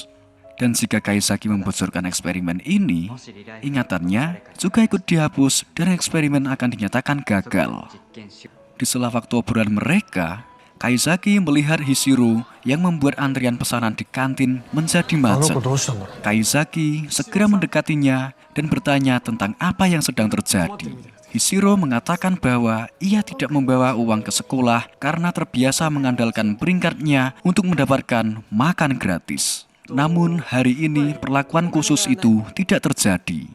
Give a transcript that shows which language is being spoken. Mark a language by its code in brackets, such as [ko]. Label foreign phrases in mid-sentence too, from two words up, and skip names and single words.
[id] Dan jika Kaizaki membocorkan eksperimen ini, ingatannya juga ikut dihapus dan eksperimen akan dinyatakan gagal. Di sela waktu obrolan mereka, Kaizaki melihat Hishiro yang membuat antrian pesanan di kantin menjadi [ja] あの [id] macet. [ja] 子どうしたんだろう。 [id] Kaizaki segera mendekatinya dan bertanya tentang apa yang sedang terjadi. Hishiro mengatakan bahwa ia tidak membawa uang ke sekolah karena terbiasa mengandalkan peringkatnya untuk mendapatkan makan gratis. Namun hari ini perlakuan khusus itu tidak terjadi.